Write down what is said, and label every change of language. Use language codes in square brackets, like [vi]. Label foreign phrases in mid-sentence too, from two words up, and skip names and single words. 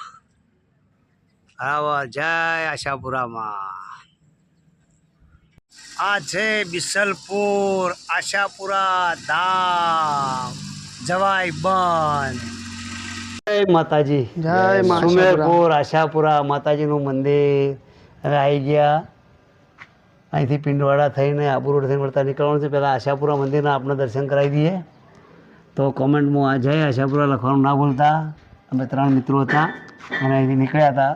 [hi] बराबर, जय आशापुरा माँ। आज है बिसलपुर आशापुरा धाम जवाई बन। जय माताजी, जय माँ [gu] સુમેરપુર આશાપુરા માતાજીનું મંદિર. હવે આવી ગયા. અહીંથી પિંડવાડા થઈને આબુ રોડ થઈને વળતા નીકળવાનું છે. પહેલાં આશાપુરા મંદિરના આપણે દર્શન કરાવી દઈએ. તો કોમેન્ટમાં આ જય આશાપુરા લખવાનું ના ભૂલતા. અમે 3 મિત્રો હતા અને અહીંથી નીકળ્યા હતા.